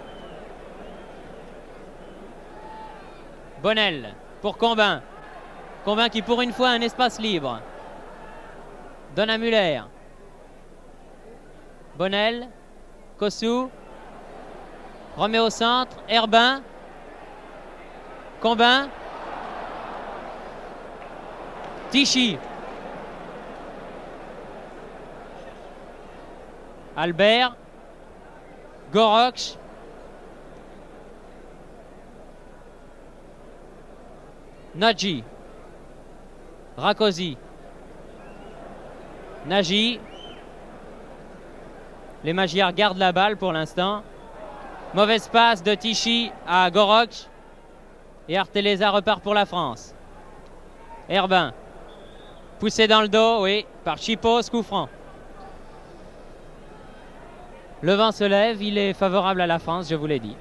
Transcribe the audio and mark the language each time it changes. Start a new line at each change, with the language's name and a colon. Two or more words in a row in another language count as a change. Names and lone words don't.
French: Bonnel pour Combin. Combin qui pour une fois a un espace libre. Donne à Müller. Bonnel. Kossu. Remet au centre. Herbin. Combin. Tichy. Albert. Goroch. Nagy. Rákóczi. Nagy. Les Magyars gardent la balle pour l'instant. Mauvaise passe de Tichy à Goroch. Et Arteleza repart pour la France. Herbin. Poussé dans le dos, oui, par Sipos, coup franc. Le vent se lève, il est favorable à la France, je vous l'ai dit.